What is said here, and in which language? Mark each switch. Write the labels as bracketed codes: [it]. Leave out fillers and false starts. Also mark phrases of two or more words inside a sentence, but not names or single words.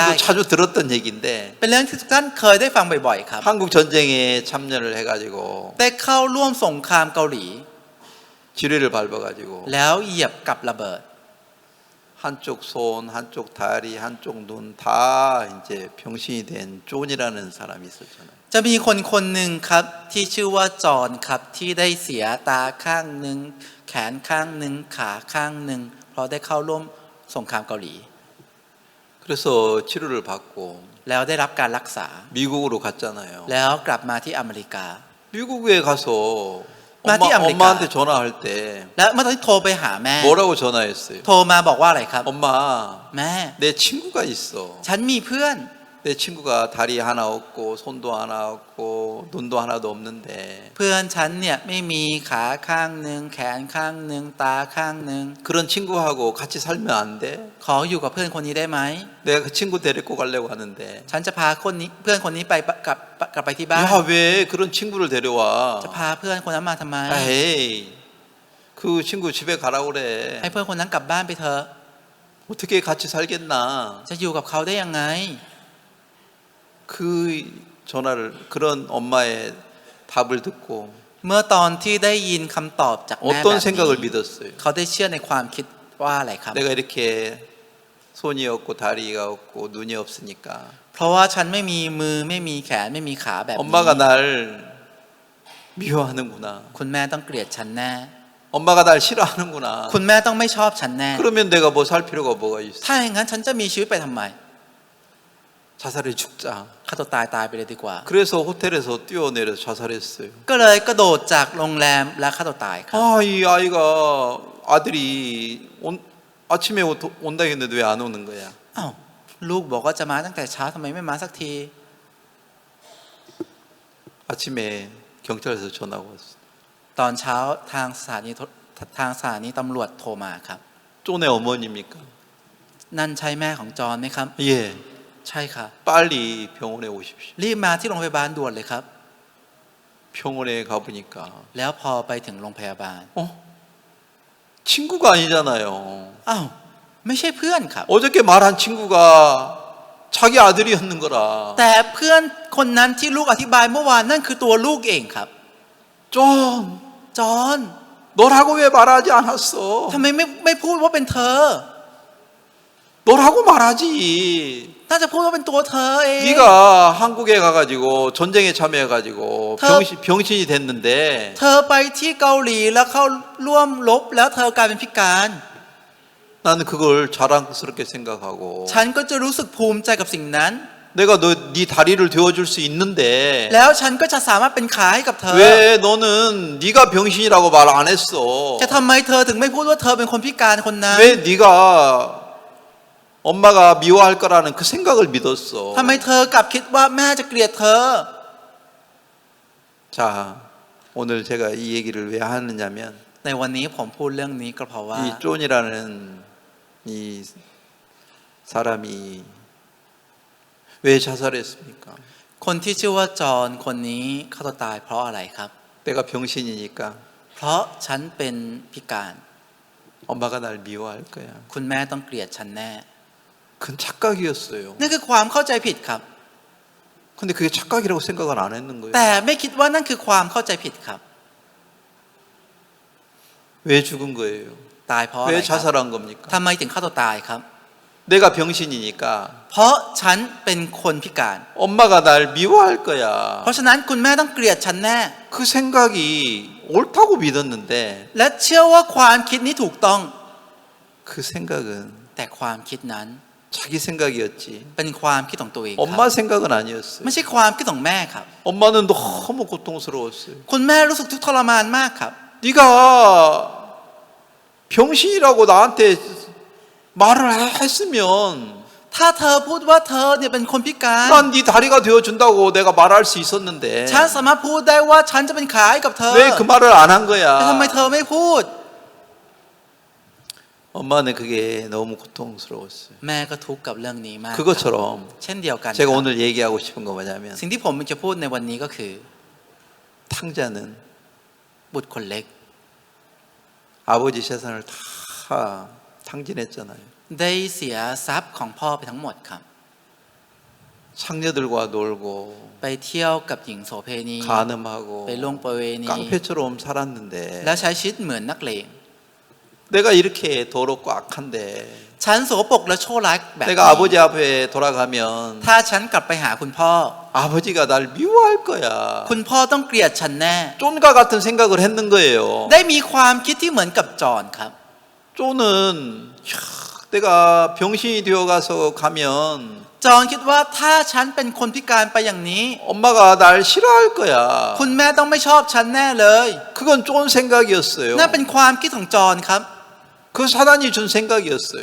[ko] 여러분도 자주 들었던 얘기인데 [th] เป็นเรื่องที่ทุกท่านเคยได้ฟังบ่อยๆครับ [ko] 한국 전쟁에 참여를 해가지고 [th] ได้เข้าร่วมสงครามเกาหลี [ko] 지뢰를 밟아가지고 [th] แล้วเหยียบกับระเบิด [ko] 한쪽 손, 한쪽 다리, 한쪽 눈 다 이제 병신이 된 존이라는 사람이 있었잖아요. [th] จะมีคนคนหนึ่งครับที่ชื่อว่าจอห์นครับที่ได้เสียตาข้างหนึ่งแขนข้างหนึ่งขาข้างหนึ่งเพราะได้เข้าร่วมสงครามเกาหลี [ko] 그래서 치료를 받고 [th] แล้วได้รับการรักษา [ko] 미국으로 갔잖아요. [th] แล้วกลับมาที่อเมริกา [ko] 미국에 가서 [th] มาที่อเมริกา. [ko] 엄마한테 전화할 때 [th] และเมื่อตอนที่โทรไปหาแม่ [ko] 뭐라고 전화했어요? [th] โทรมาบอกว่าอะไรครับ [ko] 엄마, [th] แม่ [ko] 내 친구가 있어. [th] ฉันมีเพื่อน [ko] 내 친구가 다리 하나 없고 손도 하나 없고 눈도 하나도 없는데 [th] เพื่อนฉันเนี่ยไม่มีขาข้างหนึ่งแขนข้างหนึ่งตาข้างหนึ่ง [ko] 그런 친구하고 같이 살면 안 돼? [th] ขออยู่กับเพื่อนคนนี้ได้ไหม [ko] 내가 그 친구 데리고 가려고 하는데 [th] ฉันจะพาคนนี้เพื่อนคนนี้ไปกลับไปที่บ้าน [ko] 야, 왜 그런 친구를 데려와? [th] จะพาเพื่อนคนนั้นมาทำไม [ko] 에이, 그 친구 집에 가라 [th] ให้ [ko] 그래. [th] เพื่อนคนนั้นกลับบ้านไปเถอะ [ko] 어떻게 같이 살겠나? [th] จะอยู่กับเขาได้ยังไง [ko] 그 전화를 그런 엄마의 답을 듣고 [th] เมื่อตอนที่ได้ยินคำตอบจากแม่แบบ [ko] 어떤 생각을 [th] นี้ [ko] 믿었어요? [th] เขาได้เชื่อในความคิดว่าอะไรครับ [ko] 내가 이렇게 손이 없고 다리가 없고 눈이 없으니까 [th] เพราะว่าฉันไม่มีมือไม่มีแขนไม่มีขาแบบนี้ [ko] 엄마가 날 미워하는구나. [th] คุณแม่ต้องเกลียดฉันแน่ [ko] 엄마가 날 싫어하는구나. [th] คุณแม่ต้องไม่ชอบฉันแน่ [ko] 그러면 내가 뭐 살 필요가 뭐가 있어? [th] ถ้าอย่างนั้นฉันจะมีชีวิตไปทำไม [ko] 자살해 죽자. [th] ฆ่าตัวตายไปเลยดีกว่า [ko] 그래서 호텔에서 뛰어내려서 자살했어요. [th] ก็เลยกระโดดจากโรงแรมและฆ่าตัวตายครับ [ko] 아, 이 아이가 아들이 아침에 온다 했는데 왜 안 오는 거야? [th] อ้าวลูกบอกว่าจะมาตั้งแต่เช้าทำไมไม่มาสักที [ko] 아침에 경찰에서 전화가 왔어요. [th] ตอนเช้าทางสถานีตำรวจโทรมาครับ [ko] 쫀의 어머니입니까? [th] นั่นใช่แม่ของจอห์นไหมครับ [ko] 예. [th] ใช่ค่ะ [ko] 빨리 병원에 오십시오. [th] รีบมาที่โรงพยาบาลด่วนเลยครับ [ko] 병원에 가보니까 [th] แล้วพอไปถึงโรงพยาบาล [ko] 친구가 아니잖아요. [th] อ้าวไม่ใช่เพื่อนครับ [ko] 어저께 말한 친구가 자기 아들이었는 거라. [th] แต่เพื่อนคนนั้นที่ลูกอธิบายเมื่อวานนั่นคือตัวลูกเองครับ [ko] 쫀, [th] จอห์น [ko] 너라고 왜 말하지 않았어? [th] ทำไมไม่พูดว่าเป็นเธอ [ko] 너라고 말하지. [th] น่าจะพูดว่าเป็นตัวเธอเอง [ko] 네가 한국에 가가지고 전쟁에 참여해가지고 병신이 됐는데 [th] เธอไปที่เกาหลีแล้วเข้าร่วมรบแล้วเธอกลายเป็นพิการ [ko] 나는 그걸 자랑스럽게 생각하고 [th] ฉันก็จะรู้สึกภูมิใจกับสิ่งนั้น [ko] 내가 네 다리를 되어줄 수 있는데 [th] แล้วฉันก็จะสามารถเป็นขาให้กับเธอ [ko] 왜 너는 네가 병신이라고 말 안 했어? [th] จะทำไมเธอถึงไม่พูดว่าเธอเป็นคนพิการคนนั้น [ko] 왜 네가 엄마가 미워할 거라는 그 생각을 믿었어? [th] ทำไมเธอกลับคิดว่าแม่จะเกลียดเธอ [ko] 자, 오늘 제가 이 얘기를 왜 하느냐면 [th] ในวันนี้ผมพูดเรื่องนี้ก็เพราะว่า [ko] 이 쫀이라는 이 사람이 왜 자살했습니까? [th] คนที่ชื่อว่าจอห์นคนนี้ฆ่าตัวตายเพราะอะไรครับ [ko] 내가 병신이니까 [th] เพราะฉันเป็นพิการ [ko] 엄마가 날 미워할 거야. [th] คุณแม่ต้องเกลียดฉันแน่ [ko] 그건 착각이었어요. [th] นั่นคือความเข้าใจผิดครับ [ko] 근데 그게 착각이라고 생각을 안 했는 거예요. [th] แต่ไม่คิดว่านั่นคือความเข้าใจผิดครับ [ko] 왜 죽은 거예요? [th] ตายเพราะอะไร [ko] 왜 [th] ครับ [ko] 자살한 겁니까? [th] ทำไมถึงฆ่าตัวตายครับ [ko] 내가 병신이니까 [th] เพราะฉันเป็นคนพิการ [ko] 엄마가 날 미워할 거야. [th] เพราะฉะนั้นคุณแม่ต้องเกลียดฉันแน่ [ko] 그 생각이 옳다고 믿었는데 [th] และเชื่อว่าความคิดนี้ถูกต้อง [ko] 그 생각은 [th] แต่ความคิดนั้น [ko] 자기 생각이었지. [th] เป็นความคิดของตัวเองครับ [ko] 엄마 생각은 아니었어요. [th] ไม่ใช่ความคิดของแม่ครับ [ko] 엄마는 너무 고통스러웠어요. [th] คุณแม่รู้สึกทุกข์ทรมานมากครับ [ko] 네가 병신이라고 나한테 말을 했으면 [th] ถ้าเธอพูดว่าเธอเนี่ยเป็นคนพิการ [ko] 난 네 다리가 되어준다고 내가 말할 수 있었는데 [th] ฉันสามารถพูดได้ว่าฉันจะเป็นขาให้กับเธอ [ko] 왜 그 말을 안 한 [th] แต่ทำไม [ko] 거야? [th] เธอไม่พูด [ko] 엄마는 그게 너무 고통스러웠어요. [th] แม่ก็ทุกข์กับเรื่องนี้มาก [ko] 그것처럼 [th] เช่นเดียวกัน [ko] 제가 [th] ครับ [ko] 오늘 얘기하고 싶은 거 뭐냐면 [th] สิ่งที่ผมจะพูดในวันนี้ก็คือ [ko] 탕자는 [th] บุตรคนเล็ก [ko] 아버지 재산을 다 탕진했잖아요. [th] ได้เสียทรัพย์ของพ่อไปทั้งหมดครับ [ko] 상녀들과 놀고 [th] ไปเที่ยวกับหญิงโสเพณี [ko] 간음하고 [th] ไปล่วงประเวณี [ko] 깡패처럼 살았는데 [th] แล้วใช้ชีวิตเหมือนนักเลง [ko] 내가 이렇게 더럽고 악한데 [th] ฉันโสโปรกและชั่วร้ายแบบนี้ [ko] 내가 아버지 앞에 돌아가면 [th] ถ้าฉันกลับไปหาคุณพ่อ [ko] 아버지가 날 미워할 거야. [th] คุณพ่อต้องเกลียดฉันแน่ [ko] 쫀과 같은 생각을 했는 거예요. [th] ได้มีความคิดที่เหมือนกับจอห์นครับ [ko] 쫀은 내가 병신이 되어가서 가면 [th] จอห์นคิดว่าถ้าฉันเป็นคนพิการไปอย่างนี้ [ko] 엄마가 날 싫어할 거야. [th] คุณแม่ต้องไม่ชอบฉันแน่เลย [ko] 그건 쫀 생각이었어요. [th] นั่นเป็นความคิดของจอห์นครับ [ko] 그 사단이 준 생각이었어요.